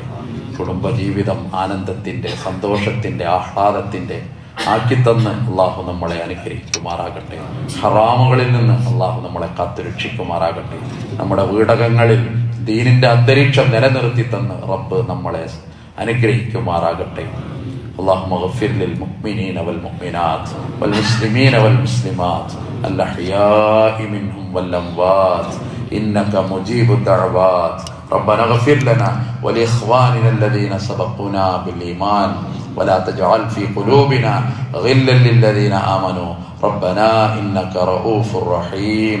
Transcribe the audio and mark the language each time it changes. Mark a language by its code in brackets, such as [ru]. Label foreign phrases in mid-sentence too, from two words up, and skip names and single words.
[ml] കുടുംബജീവിതം ആനന്ദത്തിന്റെ, സന്തോഷത്തിന്റെ, ആഹ്ലാദത്തിന്റെ ആക്കിത്തന്ന് അള്ളാഹു നമ്മളെ അനുഗ്രഹിക്കുമാറാകട്ടെ. ഹറാമുകളിൽ നിന്ന് അള്ളാഹു നമ്മളെ കാത്തുരക്ഷിക്കുമാറാകട്ടെ. നമ്മുടെ വീടകങ്ങളിൽ ദീനിന്റെ അന്തരീക്ഷം നിലനിർത്തി തന്ന് റബ്ബ് നമ്മളെ അനുഗ്രഹിക്കുമാറാകട്ടെ. [ar] اللهم اغفر للمؤمنين والمؤمنات والمسلمين والمسلمات الأحياء منهم والأموات إنك مجيب الدعوات. ربنا اغفر لنا ولإخواننا الذين سبقونا بالإيمان ولا تجعل في قلوبنا غلا للذين آمنوا ربنا إنك رؤوف رحيم.